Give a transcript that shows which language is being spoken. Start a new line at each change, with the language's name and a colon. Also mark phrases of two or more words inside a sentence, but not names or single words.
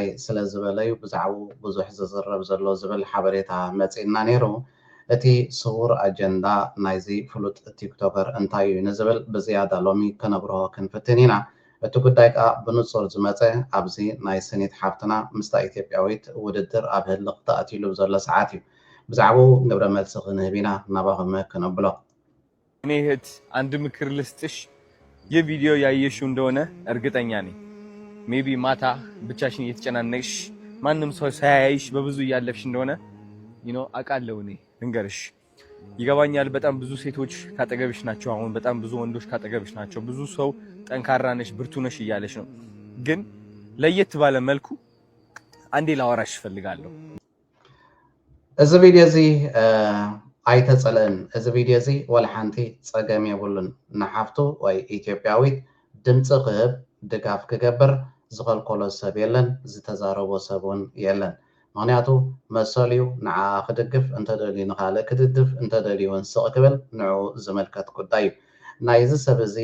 Tigrinya: ስለ ዝበለዩ ብዛዕባ ብዙሕ ዝዝረብ ዘሎ ዝብል ሓበሬታ መፂና ነይሩ እቲ ስውር ኣጀንዳ ናይዚ ፍሉጥ ቲክቶከር እንታይ እዩ ንዝብል ብዝያዳ ሎሚ ከነብርሆ ክንፍትን ኢና እቲ ጉዳይ ከዓ ብንፁር ዝመፀ ኣብዚ ናይ ስኒት ሓፍትና ምስታ ኢትዮጵያዊት ውድድር ኣብ ህልቕ ተኣቲሉ ዘሎ ሰዓት እዩ ብዛዕባው ግብረ መልሲ ክንህብ ኢና ናባኹም ክነብሎ
Amharic: እኔ እህት አንድ ምክር ልስጥሽ የቪዲዮ ያየሽው እንደሆነ እርግጠኛ ነኝ ሜቢ ማታ ብቻሽን እየተጨናነቅሽ ማንም ሰው ሳያይሽ በብዙ እያለፍሽ እንደሆነ አውቃለሁ እኔ ልንገርሽ ይገባኛል በጣም ብዙ ሴቶች ካጠገብሽ ናቸው አሁን በጣም ብዙ ወንዶች ካጠገብሽ ናቸው ብዙ ሰው ጠንካራ ነሽ ብርቱ ነሽ እያለሽ ነው ግን ለየት ባለ መልኩ አንዴ ላወራሽ እፈልጋለሁ
Tigrinya: እዚ ቪድዮ እዚ ኣይተፀልአን እዚ ቪድዮ እዚ ወላ ሓንቲ ፀገም የብሉን ንሓፍቱ ወይ ኢትዮጵያዊት ድምፂ ክህብ ድጋፍ ክገብር ዝኸልከሎ ሰብ የለን ዝተዛረቦ ሰብ እውን የለን ምክንያቱ መሰልዩ ንዓ ክድግፍ እንተደልዩ ንካልእ ክድድፍ እንተደልዩ ስቕ ክብል ንዑ ዝመልከት ጉዳይ እዩ ናይዚ ሰብ እዚ